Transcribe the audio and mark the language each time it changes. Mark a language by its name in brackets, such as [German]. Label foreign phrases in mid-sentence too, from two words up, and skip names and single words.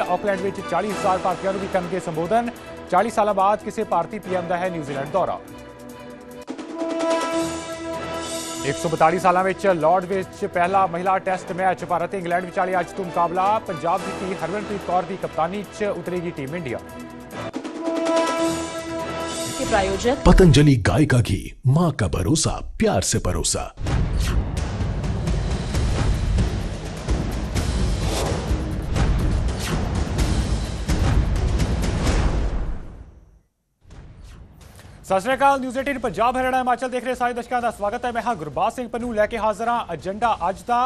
[Punjabi] ਆਕਲੈਂਡ ਵਿੱਚ 40,000 ਭਾਰਤੀਆਂ ਨੂੰ ਵੀ ਕਰਨਗੇ ਸੰਬੋਧਨ। 40 ਸਾਲਾਂ ਬਾਅਦ ਕਿਸੇ ਭਾਰਤੀ PM ਦਾ ਹੈ ਨਿਊਜ਼ੀਲੈਂਡ ਦੌਰਾ। 142 ਸਾਲਾਂ ਵਿੱਚ ਲਾਰਡ ਵਿੱਚ ਪਹਿਲਾ ਮਹਿਲਾ ਟੈਸਟ ਮੈਚ। ਭਾਰਤ ਤੇ ਇੰਗਲੈਂਡ ਵਿਚਾਲੇ ਅੱਜ ਤੋਂ ਮੁਕਾਬਲਾ। ਪੰਜਾਬ ਦੀ ਧੀ ਹਰਮਨਪ੍ਰੀਤ ਕੌਰ ਦੀ ਕਪਤਾਨੀ 'ਚ ਉਤਰੇਗੀ ਟੀਮ ਇੰਡੀਆ। [Hindi] प्रायोजक पतंजलि गाय का घी, मां का भरोसा, प्यार से परोसा। [Punjabi] ਸਤਿ ਸ਼੍ਰੀ ਅਕਾਲ। ਨਿਊਜ਼ 18 ਪੰਜਾਬ ਹਰਿਆਣਾ ਹਿਮਾਚਲ ਦੇਖ ਰਹੇ ਸਾਰੇ ਦਰਸ਼ਕਾਂ ਦਾ ਸਵਾਗਤ ਹੈ। ਮੈਂ ਹਾਂ ਗੁਰਬਾਜ ਸਿੰਘ ਪੰਨੂ ਲੈ ਕੇ ਹਾਜ਼ਰ ਹਾਂ ਏਜੰਡਾ ਅੱਜ ਦਾ।